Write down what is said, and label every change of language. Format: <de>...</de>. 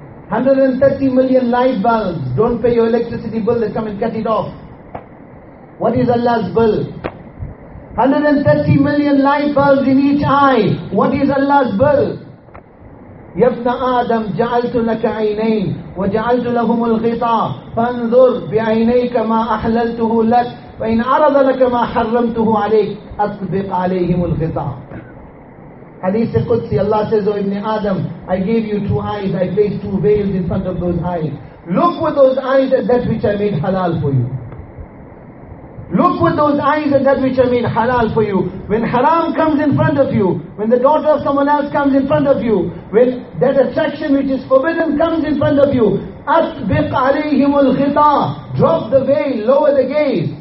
<en>$130 million light bulbs. Don't pay your electricity bill, they come and cut it off. What is Allah's bill? 130 million light bulbs in each eye. What is Allah's bill?</en> <ar>يا ابن آدم جعلت لك عينين وجعلت لهم الغطاء فانظر بعينيك ما أحللته لك وإن عرض لك ما حرمته عليك أطبق عليهم الغطاء.</ar> <en>حديث قدسي, الله says, oh, ابن آدم, I gave you two eyes, I placed two veils in front of those eyes. Look with those eyes at that which I made halal for you. Look with those eyes at that which I made halal for you. When haram comes in front of you, when the daughter of someone else comes in front of you, when that attraction which is forbidden comes in front of you,</en> <ar>أطبق عليهم الغطاء,</ar> <en>drop the veil, lower the gaze.</en>